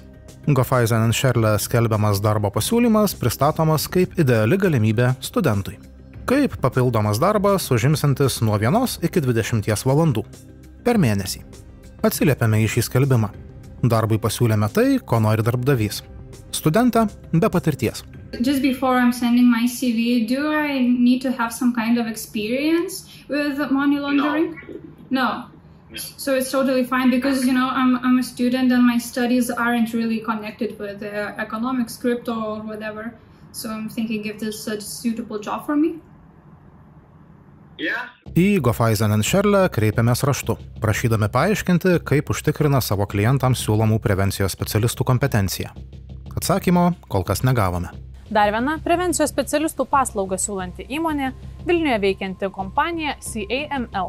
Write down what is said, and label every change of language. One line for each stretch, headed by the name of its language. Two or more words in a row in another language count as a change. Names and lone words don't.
Lithuanian: Gofaisen & Scherle skelbiamas darbo pasiūlymas pristatomas kaip ideali galimybė studentui. Kaip papildomas darbas užimsantis nuo 1 iki 20 valandų per mėnesį. Atsiliepiame į šį skelbimą. Darbui pasiūlėme tai, ko nori darbdavys. Studentą be patirties.
English: Just before I'm sending my CV, do I need to have some kind of experience with money laundering? No. So it's totally fine because, you know, I'm a student and my studies aren't really connected with economics, crypto or whatever. So I'm thinking if this is a suitable job for me.
Lithuanian: Į Gofaisen & Scherle kreipiamės raštu, prašydami paaiškinti, kaip užtikrina savo klientams siūlomų prevencijos specialistų kompetenciją. Atsakymo kol kas negavome. Dar viena prevencijos specialistų paslaugą siūlanti įmonė Vilniuje veikianti kompanija CAML.